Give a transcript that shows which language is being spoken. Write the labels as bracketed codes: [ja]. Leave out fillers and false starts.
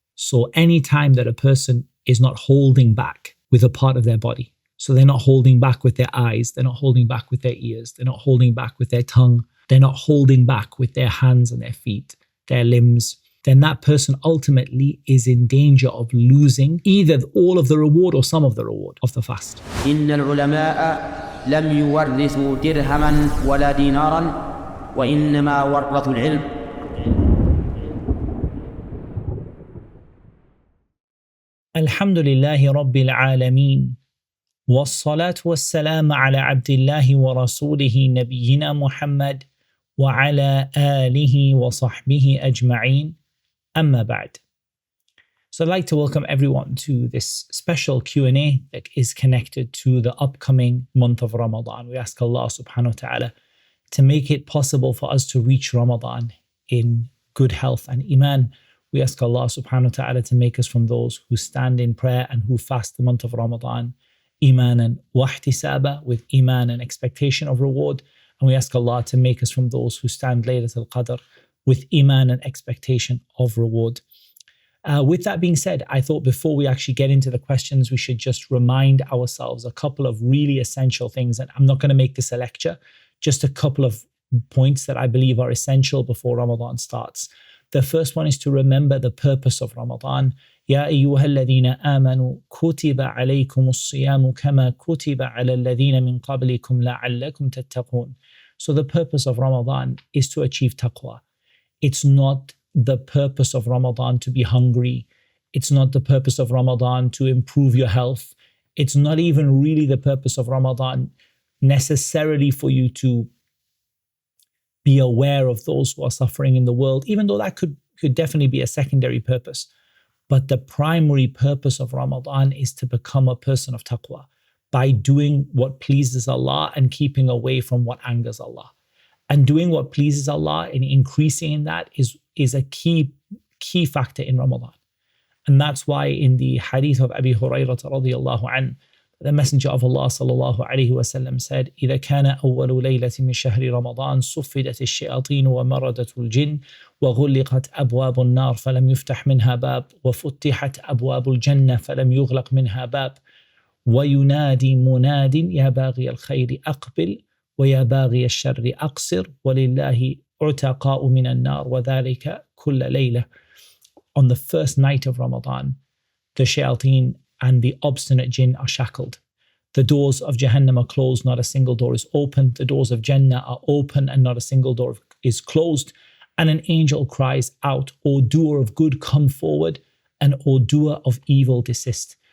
[en] So any time that a person is not holding back with a part of their body, so they're not holding back with their eyes, they're not holding back with their ears, they're not holding back with their tongue, they're not holding back with their hands and their feet, their limbs, then that person ultimately is in danger of losing either all of the reward or some of the reward of the fast. [ar] إن العلماء لم يورثوا درهما ولا دينارا وإنما ورثوا العلم. الحمد لله رب العالمين والصلاة والسلام على عبد الله ورسوله نبينا محمد وعلى آله وصحبه أجمعين أما بعد. [en] So I'd like to welcome everyone to this special Q&A that is connected to the upcoming month of Ramadan. We ask Allah subhanahu wa ta'ala to make it possible for us to reach Ramadan in good health and iman. We ask Allah subhanahu wa ta'ala to make us from those who stand in prayer and who fast the month of Ramadan, [ar] imanan wa ihtisaba, [en] with iman and expectation of reward. And we ask Allah to make us from those who stand Laylatul Qadr with iman and expectation of reward. With that being said, I thought before we actually get into the questions, we should just remind ourselves a couple of really essential things. And I'm not going to make this a lecture, just a couple of points that I believe are essential before Ramadan starts. The first one is to remember the purpose of Ramadan. [ar] يا أيها الذين آمنوا كتب عليكم الصيام كما كتب على الذين من قبلكم لعلكم تتقون. [en] So the purpose of Ramadan is to achieve taqwa. It's not the purpose of Ramadan to be hungry. It's not the purpose of Ramadan to improve your health. It's not even really the purpose of Ramadan necessarily for you to be aware of those who are suffering in the world, even though that could definitely be a secondary purpose. But the primary purpose of Ramadan is to become a person of taqwa by doing what pleases Allah and keeping away from what angers Allah. And doing what pleases Allah and increasing in that is a key factor in Ramadan. And that's why in the hadith of Abi Hurairah radiyallahu anhu, the Messenger of Allah sallallahu alayhi wa sallam said, [ar] إِذَا كَانَ أَوَّلُ لَيْلَةٍ مِنْ شَهْرِ رَمَضَانَ صُفِّدَتِ الشَّيَاطِينُ وَمَرَدَتُ الْجِنِّ وَغُلِّقَتْ أَبْوَابُ النَّارِ فَلَمْ يُفْتَحْ مِنْهَا بَابٌ وَفُتِحَتْ أَبْوَابُ الْجَنَّةِ فَلَمْ يُغْلَقْ مِنْهَا بَابٌ وَيُنَادِي مُنَادٍ يَا بَاغِيَ الْخَيْرِ أَقْبِلْ وَيَا بَاغِيَ الشَّرِّ أَقْصِرْ وَلِلَّهِ عُتَقَاءُ مِنَ النَّارِ وَذَلِكَ كُلَّ لَيْلَةٍ. [en] On the first night of Ramadan, the shayateen and the obstinate jinn are shackled. The doors of Jahannam are closed, not a single door is open. The doors of Jannah are open and not a single door is closed. And an angel cries out, O doer of good, come forward, and O doer of evil, desist.